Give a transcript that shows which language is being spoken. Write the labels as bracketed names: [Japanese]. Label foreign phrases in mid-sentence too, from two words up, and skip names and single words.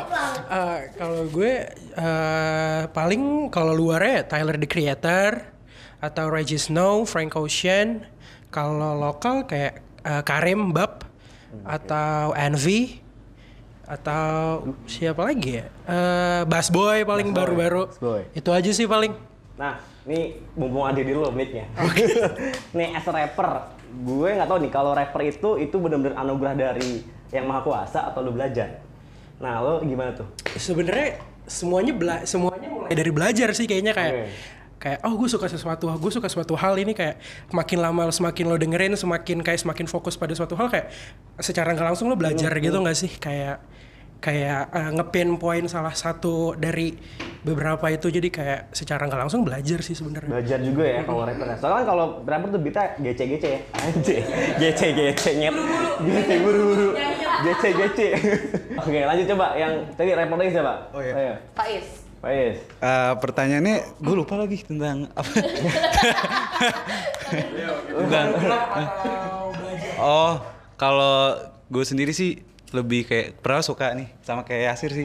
[Indonesian] Kalau gue paling kalau luarnya Tyler the Creator atau Regis Snow, Frank Ocean. Kalau lokal kayak Karim Bab atau Envy atau siapa lagi ya? Bass Boy paling baru-baru. Boy. Itu aja sih paling. Nah, ini mumpung ada di lo mic-nya. Nih, [English] as a rapper, [Indonesian] gue nggak tahu nih kalau rapper itu benar-benar anugerah dari yang maha kuasa atau lo belajar. Nah, lo gimana tuh? Sebenarnya semuanya mulai dari belajar sih kayaknya kayak oh gue suka suatu hal ini kayak makin lama semakin lo dengerin semakin fokus pada suatu hal kayak secara nggak langsung lo belajar gitu nggak sih kayak nge-pinpoint salah satu dari beberapa itu, jadi kayak secara nggak langsung belajar sih sebenarnya. Belajar juga ya kalau rapper. Soalnya kan kalau rapper tuh beatnya gece-gece ya. Anjir. Gece-gece nyet. Gece buru-buru. Gece-gece. Oke, lanjut coba yang tadi rapper lagi siapa? Oh iya. Faiz. Pertanyaannya gue lupa lagi tentang apa. Oh, kalau gue sendiri sih lebih kayak pernah suka nih sama kayak Yasir sih.